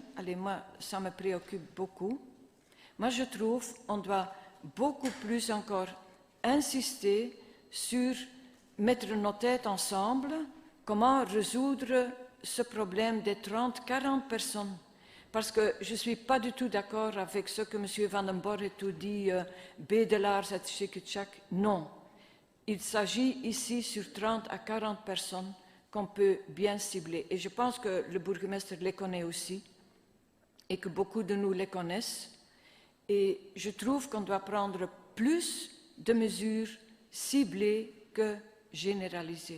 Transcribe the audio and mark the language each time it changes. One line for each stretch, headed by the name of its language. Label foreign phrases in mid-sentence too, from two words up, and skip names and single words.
French: Allez, moi, ça me préoccupe beaucoup. Moi, je trouve qu'on doit beaucoup plus encore insister sur mettre nos têtes ensemble, comment résoudre ce problème des 30-40 personnes. Parce que je ne suis pas du tout d'accord avec ce que M. Van den Borre tout dit,
Dutch: bedelaars uit Tchik.
French: Non. Il s'agit ici sur 30 à 40 personnes qu'on peut bien cibler. Et je pense que le bourgmestre les connaît aussi et que beaucoup de nous les connaissent. Et je trouve qu'on doit prendre plus de mesures ciblées que généralisées.